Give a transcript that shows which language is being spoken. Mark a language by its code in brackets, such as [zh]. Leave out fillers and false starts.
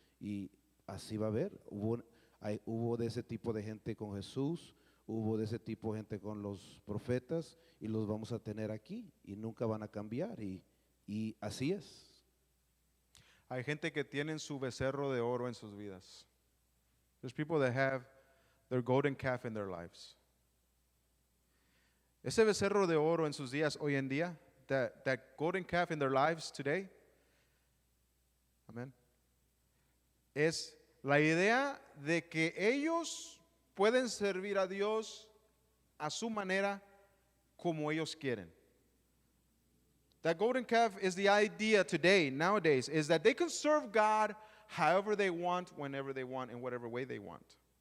[es] Y así va a haber. Hubo de ese tipo de gente con Jesús. Hubo de ese tipo de gente con los profetas y los vamos a tener aquí y nunca van a cambiar y así es. Hay gente que tienen su becerro de oro en sus vidas. [en] There's people that have their golden calf in their lives. [es] Ese becerro de oro en sus días hoy en día, [en] that golden calf in their lives today, [es] amén, es la idea de que ellos pueden servir a Dios a su manera como ellos quieren. [en] That golden calf is the idea today, nowadays, is that they can serve God however they want, whenever they want, in whatever way they want.